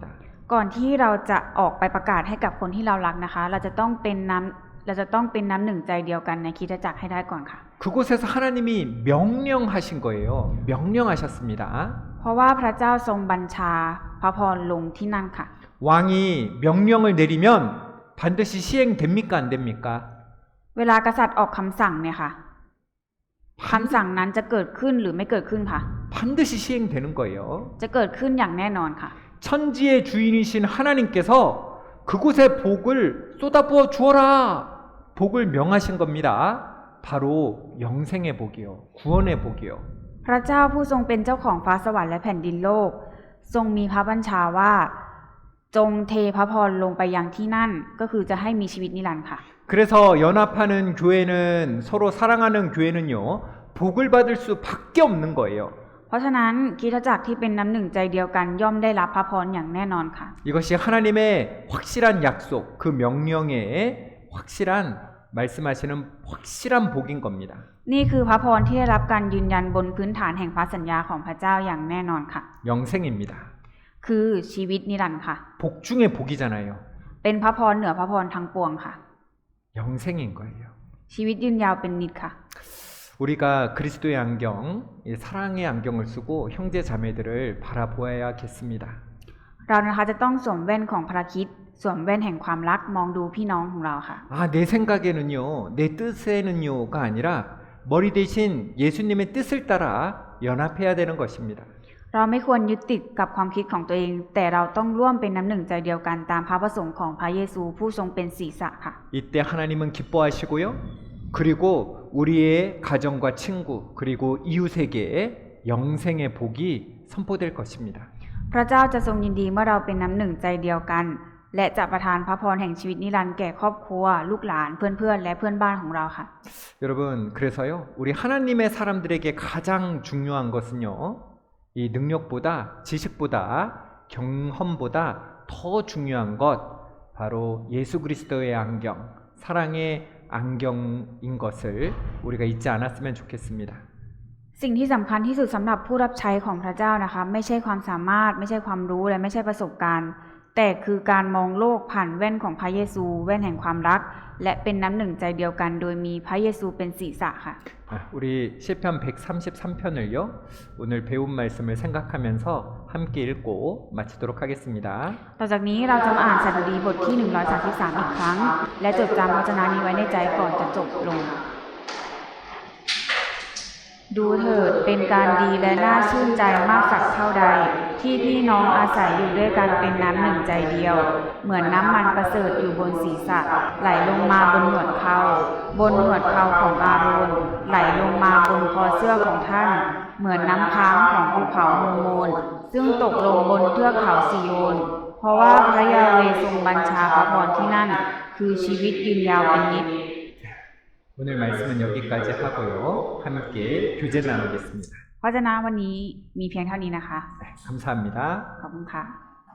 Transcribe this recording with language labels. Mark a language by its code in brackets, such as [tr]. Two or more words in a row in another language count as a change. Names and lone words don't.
[th] ก่อนที่เราจะออกไปประกาศให้กับคนที่เรารักนะคะ เราจะต้องเป็นน้ำหนึ่งใจเดียวกันในคริสตจักรให้ได้ก่อนค่ะ [ko] 그곳에서 하나님이 명령하신 거예요. 명령하셨습니다. [th] เพราะว่าพระเจ้าทรงบัญชาพระพรลงที่นั่นค่ะ [ko] 왕이 명령을 내리면 반드시 시행됩니까? 안 됩니까? [th] เวลากษัตริย์ออกคำสั่งเนี่ยค่ะคำสั่งนั้นจะเกิดขึ้นหรือไม่เกิดขึ้นค่ะ [ko] 반드시 시행되는 거예요. [th] จะเกิดขึ้นอย่างแน่นอนค่ะ [ko] 천지의 주인이신 하나님께서 그곳에 복을 쏟아부어 주어라. 복을 명하신 겁니다. 바로 영생의 복이요. 구원의 복이요. [th] พระเจ้าผู้ทรงเป็นเจ้าของฟ้าสวรรค์และแผ่นดินโลก ทรงมีพระบัญชาว่าจงเทพระพรลงไปยังที่นั่นก็คือจะให้มีชีวิตนิรันดร์ค่ะ [ko] 그래서 연합하는 교회는 서로 사랑하는 교회는요. 복을 받을 수밖에 없는 거예요. [th] เพราะฉะนั้นคริสตจักรที่เป็นน้ำหนึ่งใจเดียวกันย่อมได้รับพระพรอย่างแน่นอนค่ะ [ko] 이것이 하나님의 확실한 약속, 그 명령의 확실한 말씀하시는 확실한 복인 겁니다. [th] นี่คือพระพรที่ได้รับการยืนยันบนพื้นฐานแห่งพระสัญญาของพระเจ้าอย่างแน่นอนค่ะ [ko] 영생입니다. [th] คือชีวิตนิรันดร์ค่ะ [ko] 복 중에 복이잖아요. [th] เป็นพระพรเหนือพระพรทั้งปวงค่ะ [ko] 영생인 거예요. [th] ชีวิตยืนยาวเป็นนิจค่ะ [ko] 우리가 그리스도의 안경, 사랑의 안경을 쓰고 형제 자매들을 바라보아야겠습니다. [th] เรานะคะจะต้องสวมแว่นของพระคริสต์สวมแว่นแห่งความรักมองดูพี่น้องของเราค่ะ [ko] 아, 내 생각에는요, 내 뜻에는요가 아니라 머리 대신 예수님의 뜻을 따라 연합해야 되는 것입니다. [th] เราไม่ควรยึดติดกับความคิดของตัวเอง แต่เราต้องร่วมเป็นน้ำหนึ่งใจเดียวกันตามพระประสงค์ของพระเยซูผู้ทรงเป็นศีรษะค่ะ [ko] 이때 하나님은 기뻐하시고요. 그리고 우리의 가정과 친구 그리고 이웃에게 영생의 복이 선포될 것입니다. [th] พระเจ้าจะทรงยินดีเมื่อเราเป็นน้ำหนึ่งใจเดียวกัน และจะประทานพระพรแห่งชีวิตนิรันดร์แก่ครอบครัวลูกหลานเพื่อนๆและเพื่อนบ้านของเราค่ะ [ko] 여러분, 그래서요. 우리 하나님의 사람들에게 가장 중요한 것은요. 이 능력보다 지식보다 경험보다 더 중요한 것 바로 예수 그리스도의 안경, 사랑의 안경인 것을 우리가 잊지 않았으면 좋겠습니다. [th] สิ่งที่สำคัญที่สุดสำหรับผู้รับใช้ของพระเจ้านะคะไม่ใช่ความสามารถไม่ใช่ความรู้และไม่ใช่ประสบการณ์ แต่คือการมองโลกผ่านแว่นของพระเยซูแว่นแห่งความรักและเป็นน้ำหนึ่งใจเดียวกันโดยมีพระเยซูเป็นศีรษะค่ะ [ko] 우리 시편 133편을요. 오늘 배운 말씀을 생각하면서 함께 읽고 마치도록 하겠습니다. [th] ต่อจากนี้เราจะมาอ่านสดุดีบทที่133อีกครั้งและจดจำพระวจนะนี้ไว้ในใจก่อนจะจบลง ดูเถิดเป็นการดี และน่าชื่นใจมากสักเท่าใดที่พี่น้องอาศัยอยู่ด้วยกันเป็นน้ำหนึ่งใจเดียวเหมือนน้ำมันประเสริฐอยู่บนศีรษะไหลลงมาบนหนวดเขาของอาโรนไหลลงมาบนคอเสื้อของท่านเหมือนน้ำค้างของภูเขาโฮโมนซึ่งตกลงบนเทือกเขาซีโยนเพราะว่าพระยาเวห์ทรงบัญชาพระพรที่นั่นคือชีวิตยืนยาวเป็นนิจ [ko] 오늘 말씀은 여기까지 하고요. 함께 교제 나누겠습니다. [th] พระวจนะวันนี้มีเพียงเท่านี้นะคะ [ko] 감사합니다. [th] ขอบคุณค่ะ